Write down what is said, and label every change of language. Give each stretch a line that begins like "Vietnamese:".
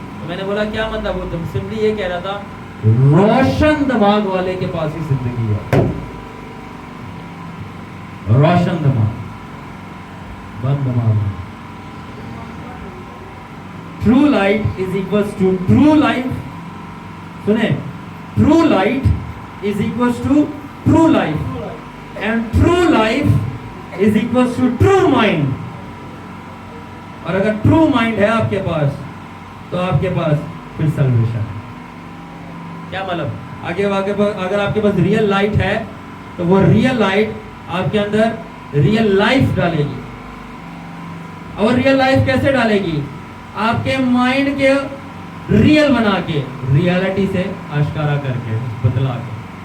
Urdu: تو میں نے بولا کیا مطلب؟ وہ سمپلی یہ کہہ رہا تھا روشن دماغ والے کے پاس ہی زندگی ہے. روشن دماغ، بند دماغ.
English: True light is equals to true life.
Urdu: سنیں،
English: True light is equals to true life and true life is equals to true mind.
Urdu: اور اگر true mind ہے آپ کے پاس تو آپ کے پاس پھر سلویشن ہے. کیا مطلب؟ اگر آپ کے پاس ریئل لائٹ ہے تو وہ ریئل لائٹ آپ کے اندر ریئل لائف ڈالے گی. اور ریئل لائف کیسے ڈالے گی؟ آپ کے مائنڈ کے ریئل بنا کے، ریالٹی سے آشکارا کر کے، بتلا کے.